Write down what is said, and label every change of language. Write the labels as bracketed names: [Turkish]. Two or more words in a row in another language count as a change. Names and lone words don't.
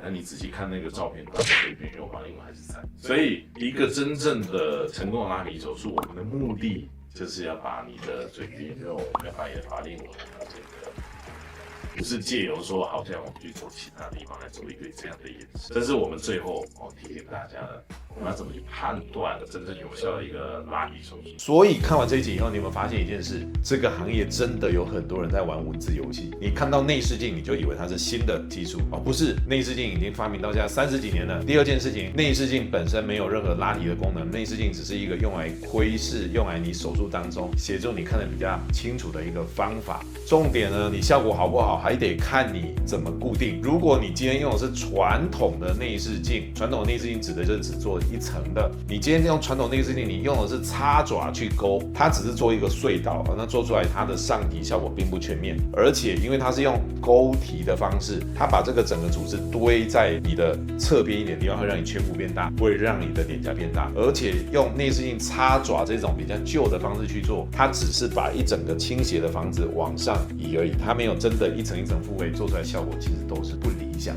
[Chinese] 那你仔細看那個照片，他的嘴邊肉法令紋還是在。所以一個真正的成功的拉皮手術，我們的目的就是要把你的嘴邊肉跟把你的法令紋不是借由說好像我們去做其他地方來做一個這樣的演示，這是我們最後提醒大家的，我們要怎麼去判斷真正有效的一個拉皮手術。所以看完這一集以後，你有沒有發現一件事？這個行業真的有很多人在玩文字遊戲。你看到內視鏡，你就以為它是新的技術哦，不是，內視鏡已經發明到現在30幾年了。第二件事情，內視鏡本身沒有任何拉提的功能，內視鏡只是一個用來窺視，用來你手術當中協助你看得比較清楚的一個方法。重點呢，你效果好不好，還得看你怎麼固定。如果你今天用的是傳統的內視鏡，傳統的內視鏡指的就是只做做一層的。你今天用傳統內視鏡，你用的是插爪去勾，它只是做一個隧道，那做出来它的上提效果并不全面，而且因为它是用勾提的方式，它把这個整個組織堆在你的側邊一點地方，會讓你顴骨變大，不會讓你的臉頰變大。而且用內視鏡插爪這種比較舊的方式去做，它只是把一整個傾斜的房子往上移而已，它沒有真的一層一層復位，做出來效果其實都是不理想。